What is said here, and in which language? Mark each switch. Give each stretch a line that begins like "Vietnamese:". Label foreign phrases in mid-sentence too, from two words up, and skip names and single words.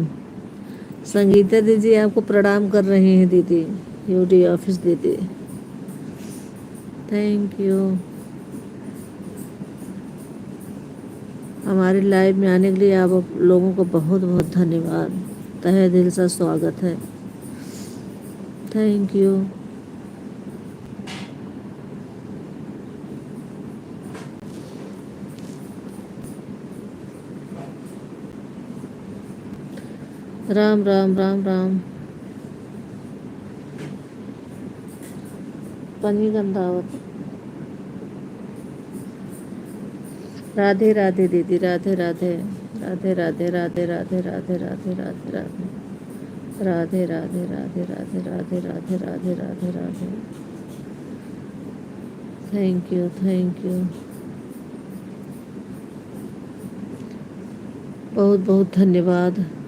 Hindi: संगीता दीदी आपको प्रणाम कर रही हैं दीदी, यूडी ऑफिस दीदी,
English: Thank you.
Hindi: हमारी लाइव में आने के लिए आप लोगों को बहुत बहुत धन्यवाद, तहे दिल से स्वागत है,
English: Thank you.
Hindi: राम राम, राम राम। पनी गंधावत। राधे राधे दीदी, राधे राधे, राधे राधे, राधे राधे, राधे राधे, राधे राधे, राधे राधे, राधे राधे, राधे राधे, राधे राधे, राधे।
English: Thank you, thank you,
Hindi: बहुत बहुत धन्यवाद।